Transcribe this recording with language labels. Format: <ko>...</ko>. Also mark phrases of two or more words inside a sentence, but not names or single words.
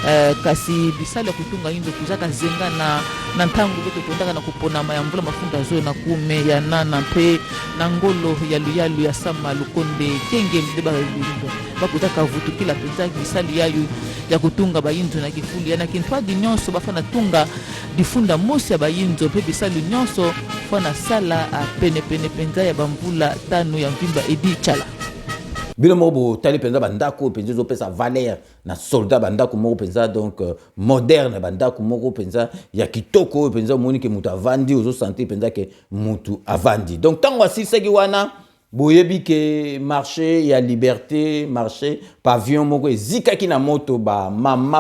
<ktu>kasi bisali ya kutunga inzo kuzaka zenga na ntangu beto kundaka na kupona mayambula mafunda zole na kume ya nana mpe na ngolo ya luyalu ya sama lukonde kenge mdeba yundo bakutaka vutu kila peza bisali yayu ya kutunga bayinzo na kifuli ya na kinfadi nyonso bafana tunga difunda mosi ya bayinzo pe bisali nyonso fana sala pene penza ya bambula tano ya mvimba edi chala</ktu> <ln>bino moko tali penza bandako penza zo pesa valeur na soldat bandako moko penza</ln> <fr>donc moderne</fr> <ln>bandako moko penza ya kitoko penza moni ke mutu avandi ozo sentir penza ke mutu avandi donc tango asiseki wana boyebi ke marché ya liberté marché pavillon moko ezikaki na moto ba mama</ln>